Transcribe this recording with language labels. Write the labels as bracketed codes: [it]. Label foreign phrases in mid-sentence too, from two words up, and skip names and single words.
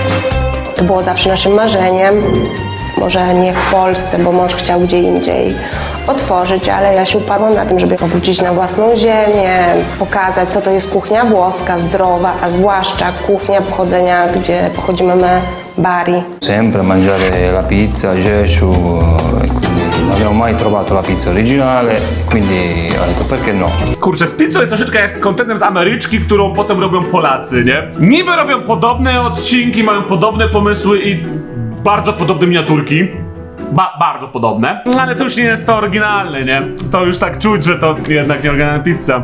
[pl] To było zawsze naszym marzeniem. Może nie w Polsce, bo mąż chciał gdzie indziej otworzyć, ale ja się uparłam na tym, żeby powrócić na własną ziemię, pokazać, co to jest kuchnia włoska, zdrowa, a zwłaszcza kuchnia pochodzenia, gdzie pochodzimy my, Bari. [it] Sempre mangiare la pizza, Gesù, e quindi non abbiamo mai trovato la pizza originale, quindi ho detto perché no. [pl] Kurczę, z pizzą jest troszeczkę jak z kontentem z Ameryczki, którą potem robią Polacy, nie? Niby robią podobne odcinki, mają podobne pomysły i bardzo podobne miniaturki. Bardzo podobne. No ale to już nie jest to oryginalne, nie? To już tak czuć, że to jednak nie oryginalna pizza.